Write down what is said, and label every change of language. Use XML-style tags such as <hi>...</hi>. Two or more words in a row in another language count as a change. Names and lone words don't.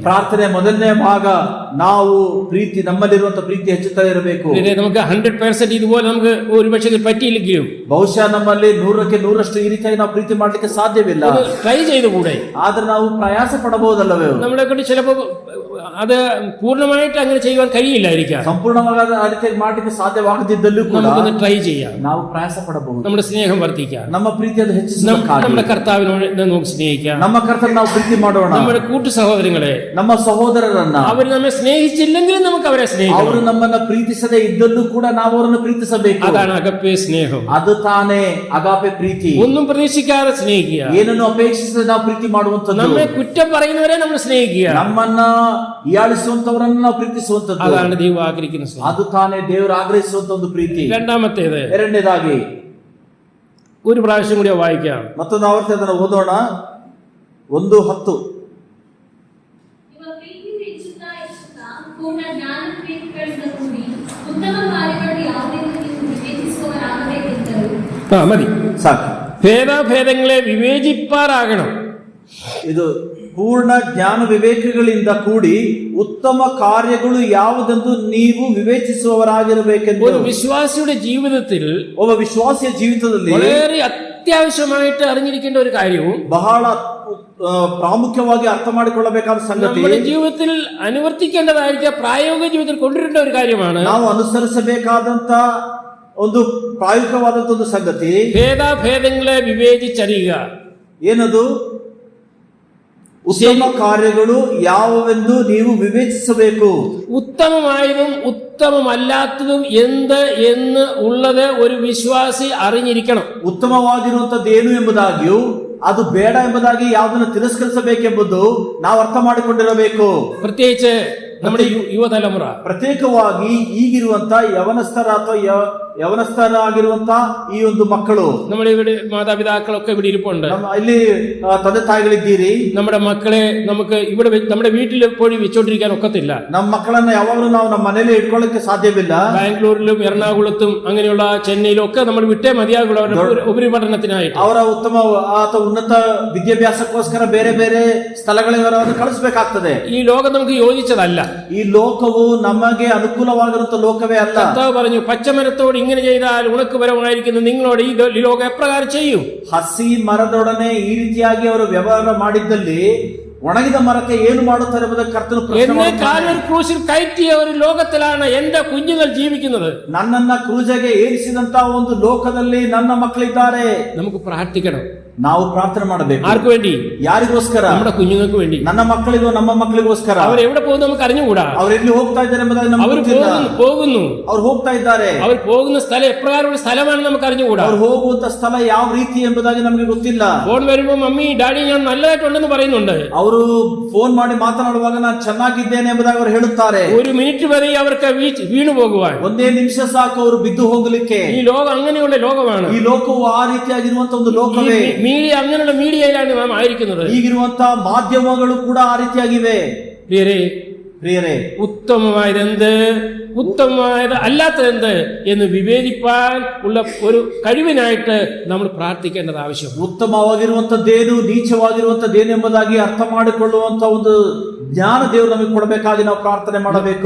<kn>ಪ್ರಾರ್ಥನೆ ಮೊದಲನೇ ಭಾಗ, ನಾವು ಪ್ರೀತಿ, ನಮ್ಮಲ್ಲಿರುವಂತಹ ಪ್ರೀತಿ ಹೆಚ್ಚುತ್ತಾ ಇರಬೇಕು.</kn> <ml>നമുക്ക് 100% ഇതുപോലെ നമുക്ക് ഒരു പക്ഷേ പറ്റിയില്ലെങ്കിലും,</ml> <kn>ಬಹುಶಃ ನಮ್ಮಲ್ಲಿ 100ಕ್ಕೆ 100ರಷ್ಟು ಈ ರೀತಿಯಾಗಿ ನಾವು ಪ್ರೀತಿ ಮಾಡ್ಲಿಕ್ಕೆ ಸಾಧ್ಯವಿಲ್ಲ.</kn> <ml>ട്രൈ ചെയ്തു കൂടെ?</ml> <kn>ಆದ್ರೆ ನಾವು ಪ್ರಯಾಸ ಪಡಬಹುದಲ್ಲವೇ?</kn> <ml>നമ്മളെ കൊണ്ട് ചിലപ്പോ അത് പൂർണ്ണമായിട്ട് അങ്ങനെ ചെയ്യുവാൻ കഴിയില്ലായിരിക്കാം.</ml> <kn>ಸಂಪೂರ್ಣವಾದ ಆ ರೀತಿಯಾಗಿ ಮಾಡ್ಲಿಕ್ಕೆ ಸಾಧ್ಯವಾಗದಿದ್ದಲ್ಲೂ ಕೂಡ</kn> <ml>നമുക്കൊന്ന് ಟ್ರೈ ചെയ്യാം.</ml> <kn>ನಾವು ಪ್ರಯಾಸ ಪಡಬಹುದು.</kn> <ml>നമ്മുടെ സ്നേഹം വർദ്ധിക്കാം.</ml> <kn>ನಮ್ಮ ಪ್ರೀತಿ ಅದು ಹೆಚ್ಚಿಸಬೇಕಾಗಿ</kn> <ml>നമ്മുടെ കർത്താവിനോട് നമുക്ക് സ്നേഹിക്കാം.</ml> <kn>ನಮ್ಮ ಕರ್ತನ ನಾವು ಪ್ರೀತಿ ಮಾಡೋಣ.</kn> <ml>നമ്മുടെ കൂട്ടു സഹോദരങ്ങളെ,</ml> <kn>ನಮ್ಮ ಸಹೋದರರನ್ನ,</kn> <ml>അവർ നമ്മെ സ്നേഹിച്ചില്ലെങ്കിലും നമുക്ക് അവരെ സ്നേഹിക്കാം.</ml> <kn>ಅವರು ನಮ್ಮನ್ನ ಪ್ರೀತಿಸದೆ ಇದ್ದಲ್ಲೂ ಕೂಡ ನಾವು ಅವರನ್ನು ಪ್ರೀತಿಸಬೇಕು.</kn> <ml>അതാണ് അഗപ്പേ സ്നേഹം.</ml> <kn>ಅದು ತಾನೇ ಅಗಾಪೆ ಪ್ರೀತಿ.</kn> <ml>ഒന്നും പ്രതീക്ഷിക്കാതെ സ്നേഹിക്കുക.</ml> <kn>ಏನನ್ನು ಅಪೇಕ್ಷಿಸದೆ ನಾವು ಪ್ರೀತಿ ಮಾಡುವಂತದ್ದು.</kn> <ml>നമ്മെ കുറ്റം പറയുന്നവരെ നമ്മൾ സ്നേഹിക്കുക.</ml> <kn>ನಮ್ಮನ್ನ ಹೀಯಾಳಿಸುವಂತವರನ್ನ ನಾವು ಪ್ರೀತಿಸುವಂತದ್ದು.</kn> <ml>അതാണ് ദൈവം ആഗ്രഹിക്കുന്ന സ്നേഹം.</ml> <kn>ಅದು ತಾನೇ ದೇವರು ಆಗ್ರಹಿಸುವಂತ ಒಂದು ಪ್ರೀತಿ.</kn> <ml>രണ്ടാമത്തേത്,</ml> <kn>ಎರಡನೇದಾಗಿ</kn> <ml>ഒരു പ്രാവശ്യം കൂടി വായിക്കാം.</ml> <kn>ಮತ್ತೊಂದು ಆವರ್ತಿ ಅದನ್ನು ಓದೋಣ. 1:10. ನಿಮ್ಮ ಪ್ರೀತಿ ಹೆಚ್ಚುತ್ತಾ ಹೆಚ್ಚುತ್ತಾ ಪೂರ್ಣ ಜ್ಞಾನ ಪ್ರೀತಿಗಳಿಂದ ಕೂಡಿ ಉತ್ತಮ ಕಾರ್ಯಗಳು ಯಾವುದೆಂದು ನೀವು ವಿವೇಚಿಸುವವರಾಗಬೇಕೆಂದರು.</kn> <ml>മതി,</ml> <kn>ಸಾಕು.</kn> <ml>ഭേദാഭേദങ്ങളെ വിവേചിപ്പാറാകണം.</ml> <kn>ಇದು ಪೂರ್ಣ ಜ್ಞಾನ ವಿವೇಕಗಳಿಂದ ಕೂಡಿ ಉತ್ತಮ ಕಾರ್ಯಗಳು ಯಾವುದೆಂದು ನೀವು ವಿವೇಚಿಸುವವರಾಗಿರಬೇಕೆಂದು.</kn> <ml>ഒരു വിശ്വാസിയുടെ ജീവിതത്തിൽ</ml> <kn>ಒಬ್ಬ ವಿಶ್ವಾಸಿಯ ಜೀವಿತದಲ್ಲಿ</kn> <ml>വളരെ അത്യാവശ്യമായിട്ട് അറിഞ്ഞിരിക്കേണ്ട ഒരു കാര്യവും</ml> <kn>ಬಹಳ ಪ್ರಾಮುಖ್ಯವಾಗಿ ಅರ್ಥ ಮಾಡಿಕೊಳ್ಳಬೇಕಾದ ಸಂಗತಿ,</kn> <ml>നമ്മുടെ ജീവിതത്തിൽ അനുവർത്തിക്കേണ്ടതായിരിക്കുക പ്രായോഗിക ജീവിതത്തിൽ കൊണ്ടുവരേണ്ട ഒരു കാര്യമാണ്.</ml> <kn>ನಾವು ಅನುಸರಿಸಬೇಕಾದಂತ ಒಂದು ಪ್ರಾಯೋಗಿಕವಾದಂತ ಒಂದು ಸಂಗತಿ,</kn> <ml>ഭേദാഭേദങ്ങളെ വിവേചിച്ചറിയുക.</ml> <kn>ಏನದು? ಉತ್ತಮ ಕಾರ್ಯಗಳು ಯಾವುವೆಂದು ನೀವು ವಿವೇಚಿಸಬೇಕು.</kn> <ml>ഉത്തമമായതും ഉത്തമമല്ലാത്തതും എന്ത് എന്ന് ഉള്ളത് ഒരു വിശ്വാസി അറിഞ്ഞിരിക്കണം.</ml> <kn>ಉತ್ತಮವಾಗಿರುವಂತದ್ದೇನು ಎಂಬುದಾಗಿಯೂ ಅದು ಬೇಡ ಎಂಬುದಾಗಿ ಯಾವುದನ್ನು ತಿರಸ್ಕರಿಸಬೇಕೆಂಬುದು ನಾವು ಅರ್ಥ ಮಾಡಿಕೊಂಡಿರಬೇಕು.</kn> <ml>പ്രത്യേകിച്ച് നമ്മുടെ യുവതലമുറ,</ml> <kn>ಪ್ರತ್ಯೇಕವಾಗಿ ಈಗಿರುವಂತ ಯವನಸ್ಥರ ಅಥವಾ ಯವನಸ್ಥರಾಗಿರುವಂತ ಈ ಒಂದು ಮಕ್ಕಳು,</kn> <ml>നമ്മുടെ ഇവിടെ മാതാപിതാക്കളൊക്കെ ഇവിടെ ഇരിപ്പുണ്ട്.</ml> <kn>ಇಲ್ಲಿ ತಂದೆ ತಾಯಿಗಳಿದ್ದೀರಿ.</kn> <ml>നമ്മുടെ മക്കളെ നമുക്ക് ഇവിടെ നമ്മുടെ വീട്ടിൽ എപ്പോഴും വെച്ചോണ്ടിരിക്കാൻ ഒക്കത്തില്ല.</ml> <kn>ನಮ್ಮ ಮಕ್ಕಳನ್ನ ಯಾವಾಗಲೂ ನಾವು ನಮ್ಮ ಮನೇಲಿ ಇಟ್ಕೊಳ್ಳಕ್ಕೆ ಸಾಧ್ಯವಿಲ್ಲ.</kn> <ml>ബാംഗ്ലൂരിലും എറണാകുളത്തും അങ്ങനെയുള്ള ചെന്നൈയിലും ഒക്കെ നമ്മൾ വിട്ടേ മതിയാകുള്ളൂ അവരുടെ ഉപരിപഠനത്തിനായിട്ട്.</ml> <kn>ಅವರ ಉತ್ತಮ ಅಥವಾ ಉನ್ನತ ವಿದ್ಯಾಭ್ಯಾಸಕ್ಕೋಸ್ಕರ ಬೇರೆ ಬೇರೆ ಸ್ಥಳಗಳಿಗೆ ಅವರನ್ನು ಕಳಿಸಬೇಕಾಗ್ತದೆ.</kn> <ml>ഈ ലോകം നമുക്ക് യോജിച്ചതല്ല.</ml> <kn>ಈ ಲೋಕವು ನಮಗೆ ಅನುಕೂಲವಾಗಿರುವಂತ ಲೋಕವೇ ಅಲ್ಲ.</kn> <ml>കർത്താവ് പറഞ്ഞു, പച്ചമരത്തോട് ഇങ്ങനെ ചെയ്താൽ ഉണക്ക് പരമായിരിക്കുന്നു, നിങ്ങളോട് ഈ ലോകം എപ്രകാരം ചെയ്യും?</ml> <kn>ಹಸಿ ಮರದೊಡನೆ ಈ ರೀತಿಯಾಗಿ ಅವರು ವ್ಯವಹಾರ ಮಾಡಿದ್ದಲ್ಲಿ ಒಣಗಿದ ಮರಕ್ಕೆ ಏನು ಮಾಡುತ್ತಾರೆ ಎಂಬುದಕ್ಕೆ ಕರ್ತನು ಪ್ರಶ್ನೆ</kn> <ml>എന്നെ</ml> <kn>ಮಾಡುತ್ತಾನೆ.</kn> <ml>കാൽവരി ക്രൂശിൽ കയറ്റിയ ഒരു ലോകത്തിലാണ് എന്റെ കുഞ്ഞുങ്ങൾ ജീവിക്കുന്നത്.</ml> <kn>ನನ್ನನ್ನ ಕ್ರೂಜಗೆ ಏರಿಸಿದಂತ ಒಂದು ಲೋಕದಲ್ಲಿ ನನ್ನ ಮಕ್ಕಳಿದ್ದಾರೆ.</kn> <ml>നമുക്ക് പ്രാർത്ഥിക്കണം.</ml> <kn>ನಾವು ಪ್ರಾರ್ಥನೆ ಮಾಡಬೇಕು.</kn> <ml>ആർക്ക് വേണ്ടി?</ml> <kn>ಯಾರಿಗೋಸ್ಕರ?</kn> <ml>നമ്മുടെ കുഞ്ഞുങ്ങൾക്ക് വേണ്ടി.</ml> <kn>ನನ್ನ ಮಕ್ಕಳಿಗೂ ನಮ್ಮ ಮಕ್ಕಳಿಗೋಸ್ಕರ.</kn> <ml>അവർ എവിടെ പോകുന്നു നമുക്ക് അറിഞ്ഞുകൂടാ.</ml> <kn>ಅವ್ರು ಎಲ್ಲಿ ಹೋಗ್ತಾ ಇದ್ದಾರೆ ಎಂಬುದಾಗಿ ನಮಗೆ</kn> <ml>അവർ</ml> <kn>ಗೊತ್ತಿಲ್ಲ.</kn> <ml>പോകുന്നു</ml> <kn>ಅವ್ರು ಹೋಗ್ತಾ ಇದ್ದಾರೆ.</kn> <ml>അവർ പോകുന്ന സ്ഥലം എപ്രകാരമുള്ള സ്ഥലമാണ് നമുക്ക് അറിഞ്ഞുകൂടാ.</ml> <kn>ಅವ್ರು ಹೋಗುವಂತ ಸ್ಥಳ ಯಾವ ರೀತಿ ಎಂಬುದಾಗಿ ನಮಗೆ ಗೊತ್ತಿಲ್ಲ.</kn> <ml>ഫോൺ വരുമ്പോ മമ്മി ഡാഡി ഞാൻ നല്ലതായിട്ടുണ്ടെന്ന് പറയുന്നുണ്ട്.</ml> <kn>ಅವರು ಫೋನ್ ಮಾಡಿ ಮಾತನಾಡುವಾಗ ನಾನು ಚೆನ್ನಾಗಿದ್ದೇನೆ ಎಂಬುದಾಗಿ ಅವರು ಹೇಳುತ್ತಾರೆ.</kn> <ml>ഒരു മിനിറ്റ് വരെ അവർക്ക് വീണു പോകുവാൻ.</ml> <kn>ಒಂದೇ ನಿಮಿಷ ಸಾಕು ಅವರು ಬಿದ್ದು ಹೋಗಲಿಕ್ಕೆ.</kn> <ml>ഈ ലോകം അങ്ങനെയുള്ള ലോകമാണ്.</ml> <kn>ಈ ಲೋಕವು ಆ ರೀತಿಯಾಗಿರುವಂತ ಒಂದು ಲೋಕವೇ.</kn> <ml>മീഡിയ അങ്ങനെയുള്ള മീഡിയയിലാണ് നാം ആയിരിക്കുന്നത്.</ml> <kn>ಈಗಿರುವಂತ ಮಾಧ್ಯಮಗಳು ಕೂಡ ಆ ರೀತಿಯಾಗಿವೆ.</kn> <ml>പ്രിയರೇ, ഉത്തമമായതെന്ത് ഉത്തമമായത് അല്ലാത്തതെന്ത് എന്ന് വിവേചിപ്പാൻ ഉള്ള ഒരു കഴിവിനായിട്ട് നമ്മൾ പ്രാർത്ഥിക്കേണ്ടത് ആവശ്യം.</ml> <kn>ಉತ್ತಮವಾಗಿರುವಂತದ್ದೇನು ನೀಚವಾಗಿರುವಂತದ್ದೇನು ಎಂಬುದಾಗಿ ಅರ್ಥ ಮಾಡಿಕೊಳ್ಳುವಂತ ಒಂದು ಜ್ಞಾನ ದೇವರು ನಮಗೆ ಕೊಡಬೇಕಾಗಿ ನಾವು ಪ್ರಾರ್ಥನೆ ಮಾಡಬೇಕು.</kn>